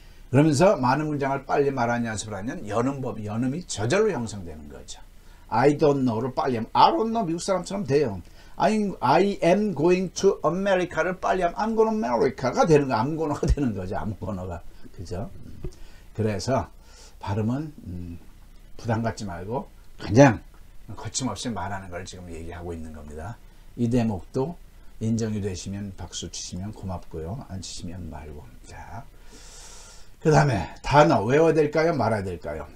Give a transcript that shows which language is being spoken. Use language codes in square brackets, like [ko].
[ko] 그러면서 많은 문장을 빨리 말하는 연습을 하면 연음이 저절로 형성되는 거죠. [en] I don't know를 [ko] 빨리 하면 [en] I don't know [ko] 미국 사람처럼 돼요. [en] I am going to America를 [ko] 빨리 하면 [en] I'm going to America가 [ko] 되는 거, [en] I'm gonna가 [ko] 되는 거죠. [en] I'm gonna가. [ko] 그죠? 그래서 발음은 부담 갖지 말고 그냥 거침없이 말하는 걸 지금 얘기하고 있는 겁니다. 이 대목도 인정이 되시면 박수 치시면 고맙고요. 안 치시면 말고. 자, 그 다음에 단어 외워야 될까요? 말아야 될까요?